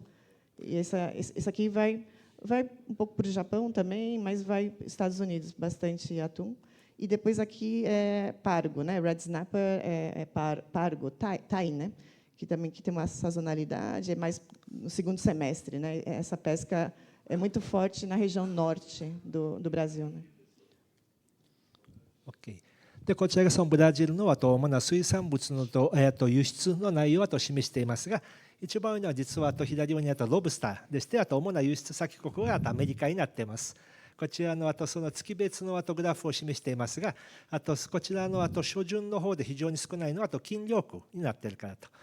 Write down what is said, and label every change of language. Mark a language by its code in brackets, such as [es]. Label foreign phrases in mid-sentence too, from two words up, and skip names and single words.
[pt] E esse aqui vai um pouco para o Japão também, mas vai para os Estados Unidos, bastante atum. E depois aqui é pargo, né? [en] Red snapper [pt] pargo, tai, né? Que tem uma sazonalidade, é mais no segundo semestre, né? Essa pesca é muito forte na região norte do Brasil, né? [ja] OK。でこちらがそのブラジルの主な水産物の輸出の内容を示していますが、一番上には実は左上にロブスターでして、主な輸出先国がアメリカになっています。こちらのその月別のグラフを示していますが、こちらの初旬の方で非常に少ないのは禁漁区になっているからと。